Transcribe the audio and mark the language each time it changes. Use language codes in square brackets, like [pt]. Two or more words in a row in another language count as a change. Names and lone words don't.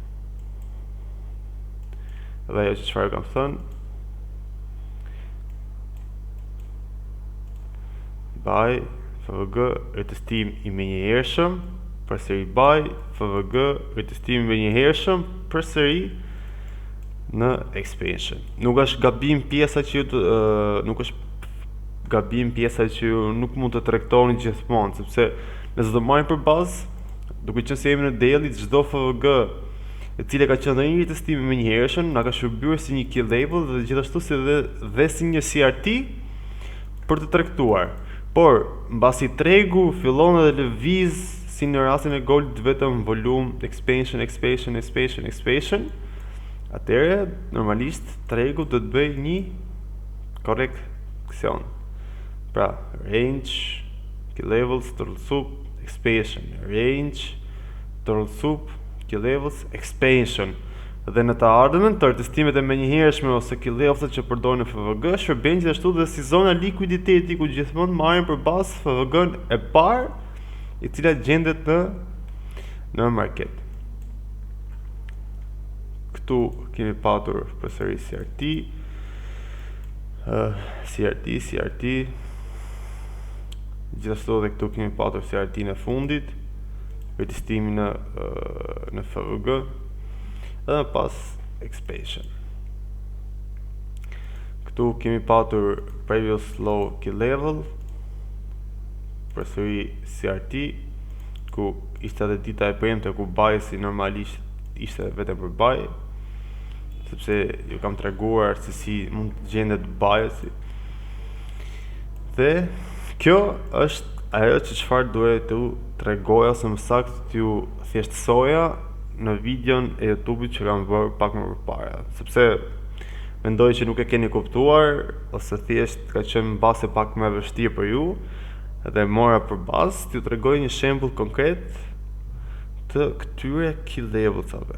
[sq] Dhe ajo që çfarë kam thënë, [en] buy FVG [sq] retestim i menjëhershëm, përsëri [en] buy FVG [sq] retestim i menjëhershëm, përsëri në expansion. Nuk është gabim pjesa që ju nuk mund të tregtoni gjithmonë, sepse nëse do marrim për bazë, duke qenë se jemi në daily, çdo FVG e cila ka qenë një testim i menjëhershëm, na ka shërbyer si një [en] key level [sq] dhe gjithashtu si dhe si një CRT për të tregtuar. Por mbasi tregu fillon edhe lëviz si në rastin e gold vetëm volum, expansion, atëherë normalisht tregu do të bëj një koreksion. Pra, [en] range, key levels, turtle soup, expansion, range, turtle soup, key levels, expansion. [sq] Dhe në të ardhmen, të testimet e menjëhershme ose [en] key levelset [sq] që përdorin në FVG shërben gjithashtu dhe si zona likuiditeti ku gjithmonë marrin për bazë FVG-n e parë i cila gjendet në market. Këtu kemi patur përsëri CRT, gjithashtu edhe këtu kemi patur CRT në fundit, retestimi në FVG, dhe pas expansion. Këtu kemi patur [en] previous low key level, [sq] përsëri CRT, ku ishte edhe dita e premte ku buy-si normalisht ishte vetëm për buy, sepse ju kam treguar se si mund të gjendet buy-si. Dhe kjo është ajo që çfarë duhet t'ju tregoja ose më saktë t'ju thjeshtësoja në videon e YouTube-it që kam bërë pak më përpara, sepse mendoj që nuk e keni kuptuar, ose thjesht ka qenë base pak më e vështirë për ju, dhe mora për bazë t'ju tregoj një shembull konkret të këtyre [en] key levelsave.